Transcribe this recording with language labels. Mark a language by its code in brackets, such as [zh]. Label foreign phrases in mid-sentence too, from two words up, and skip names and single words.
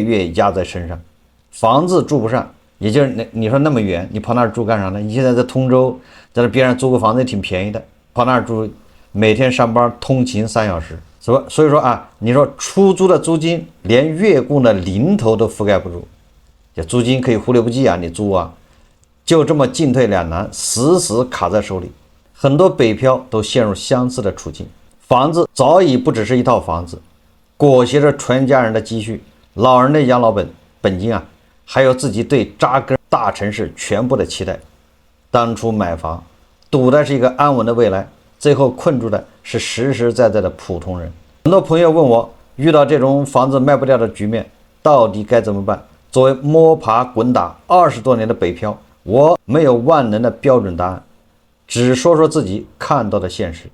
[zh] 月壓在身上，房子住不上，也就是你說那麼遠，你跑那兒住幹啥呢？你現在在通州，在這邊上租個房子也挺便宜的，跑那兒住，每天上班通勤3小時，所以說啊，你說出租的租金連月供的零頭都覆蓋不住，這租金可以忽略不計啊，你租啊，就這麼進退兩難，死死卡在手裡。很多北漂都陷入相似的處境，房子早已不只是一套房子，裹挟着全家人的積蓄，老人的養老本金啊，還有自己對扎根大城市全部的期待。當初買房賭的是一個安穩的未來，最後困住的是實實在在的普通人。很多朋友問我，遇到這種房子賣不掉的局面，到底該怎麼辦？作為摸爬滾打20多年的北漂，我沒有萬能的標準答案，只說說自己看到的現實。